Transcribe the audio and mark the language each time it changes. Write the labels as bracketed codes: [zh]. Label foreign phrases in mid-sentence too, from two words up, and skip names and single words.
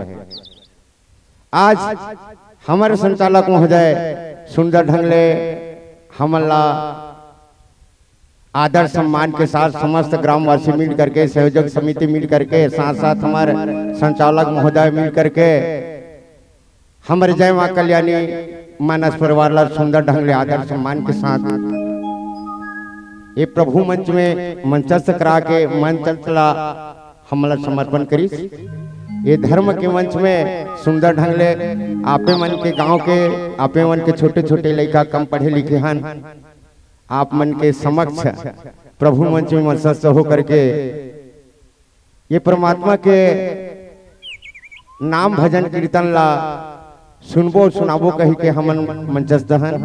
[hne] आज हमारे संचालक महोदय सुंदर ढंग ले हमला आदर सम्मान के साथ समस्त ग्रामवासी मिल करके संयोजक समिति मिल करके साथ साथ हमारे संचालक महोदय मिल करके हमारे जय मां कल्याणी मानस परिवार ला सुंदर ढंग ले आदर सम्मान के साथ ये प्रभु मंच में मंचस्थ करा के मंच ला हमला समर्पण करी। ये धर्म के मंच में सुंदर ढंग ले आपे मन के गांव के आपे मन के छोटे छोटे लड़का कम पढ़े लिखे हन आप मन के समक्ष प्रभु मंच में मंचस्थ हो करके ये परमात्मा के नाम भजन कीर्तन ला सुनबो सुनाबो कही के हमन मंचस्थ हन।